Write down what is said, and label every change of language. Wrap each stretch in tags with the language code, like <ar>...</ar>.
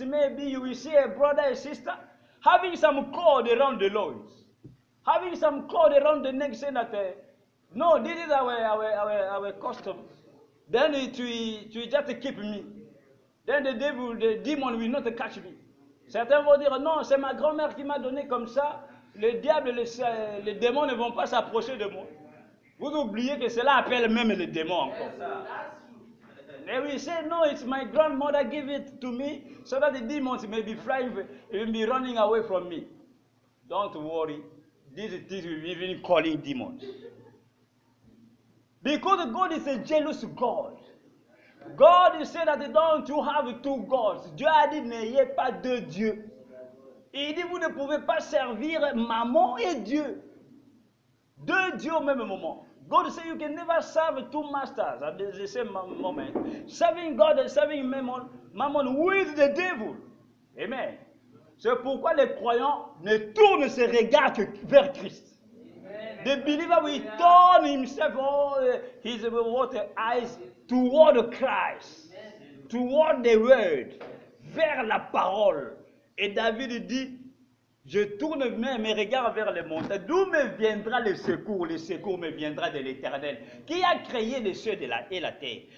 <en>Maybe you will see a brother and sister having some cord around the loins, having some cord around the neck, saying that no, this is our custom. Then it will just keep me. Then the demon will not catch me.</en> <fr>Certains vont dire non, c'est ma grand-mère qui m'a donné comme ça. Le diable, les démons ne vont pas s'approcher de moi. Vous oubliez que cela appelle même les démons encore.</fr> <en>They will say, no, it's my grandmother give it to me so that the demons may be flying, will be running away from me. Don't worry. This is even calling demons. Because God is a jealous God. God said that don't you have two gods.</en> <fr>Dieu a dit, n'ayez pas deux dieux. Et il dit, vous ne pouvez pas servir maman et Dieu. Deux dieux au même moment.</fr> <en>God said you can never serve two masters at the same moment. Serving God and serving mammon with the devil. Amen.</en> <fr>C'est pourquoi les croyants ne tournent ses regards que vers Christ.</fr> <en>The believer will turn himself, his eyes toward Christ, toward the word,</en> <fr>vers la parole. Et David dit, je tourne mes regards vers les montagnes. D'où me viendra le secours? Le secours me viendra de l'Éternel, qui a créé les cieux et la terre.</fr>